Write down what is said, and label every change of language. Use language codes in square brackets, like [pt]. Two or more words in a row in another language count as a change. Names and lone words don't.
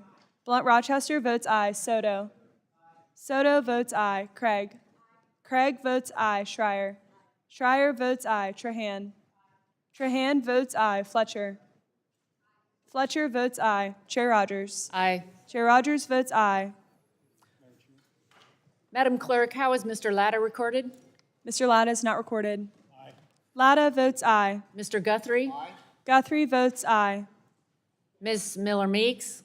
[en] Blunt Rochester votes aye. Soto. Soto votes aye. Craig. Craig votes aye. Schreier. Schreier votes aye. Trahan. Trahan votes aye. Fletcher. Fletcher votes aye. Chair Rogers. Aye. Chair Rogers votes aye. Madam Clerk, how is Mr. Latta recorded? Mr. Latta is not recorded. Aye. Latta votes aye. Mr. Guthrie? Aye. Guthrie votes aye. Ms. Miller Meeks?